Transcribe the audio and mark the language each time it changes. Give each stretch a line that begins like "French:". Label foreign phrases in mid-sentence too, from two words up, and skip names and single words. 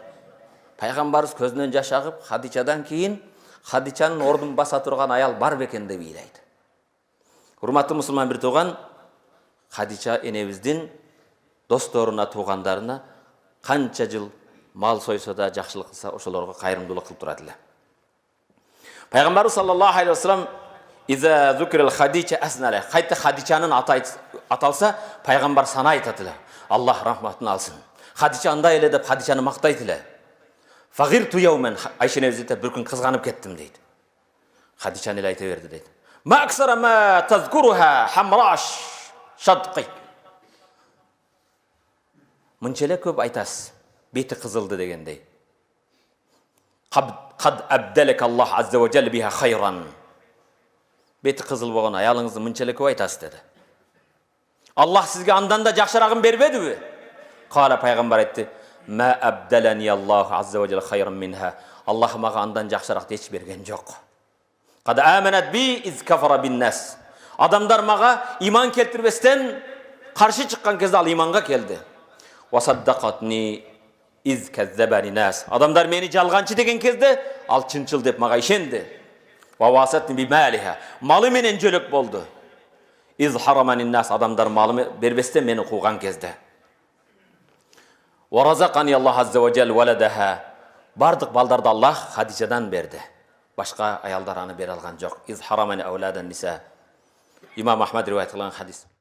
Kyrgyz: Пайгамбарыбыз көзүнөн жаш агып, Хадичадан кийин Хадичанын ордун баса турган аял бар бекен деп ыйлайт. Урматтуу мусулман бир тууган, Хадича энебиздин досторуна, туугандарына канча жыл мал сойсо да, жакшылык кылса, ошолорго кайрымдуулук кылып турат эле.
Arabic: Пайгамбарыбыз صلى الله عليه وسلم إذا ذكرت خديجة أثنى.
Kyrgyz: Кайта Хадичанын аталса, пайгамбар сана айтат эле. Аллах рахматын алсын. Хадича андай эле деп Хадичаны мактайт эле.
Arabic: فغرت يوما,
Kyrgyz: Айша энебиз бир күн кызганып кеттим дейт. Хадичаны эле айта берди дейт.
Arabic: ما أكثر ما تذكرها حمراء الشدق.
Kyrgyz: Мынча көп айтасыз, бети кызылды дегендей.
Arabic: قد أبدلك الله عز وجل بها خيرا.
Kyrgyz: Бети кызыл болгон аялыңызды мынча көп айтасыз деди. Аллах сизге андан да жакшырагын бербедиби? Кала пайгамбар айтты:
Arabic: ما أبدلني الله عز وجل خيرا منها.
Kyrgyz: Аллах мага андан жакшыракты эч берген жок.
Arabic: قد آمنت بي إذ كفر بي الناس.
Kyrgyz: Адамдар мага иман келтирбестен каршы чыккан кезде ал иманга келди.
Arabic: وصدقتني إذ كذبني الناس.
Kyrgyz: Адамдар мени жалганчы деген кезде ал чынчыл деп мага ишенди.
Arabic: وواستني بمالها.
Kyrgyz: Малы менен жөлөк болду.
Arabic: إذ حرمني الناس.
Kyrgyz: Адамдар малымы бербестен мени кууган кезде.
Arabic: ورزقني الله عز وجل ولدها.
Kyrgyz: Бардык балдарды Аллах Хадичадан берди. Башка аялдар аны бере алган жок.
Arabic: إذ حرمني أولاد النساء.
Kyrgyz: Имам Ахмад риваят кылган хадис.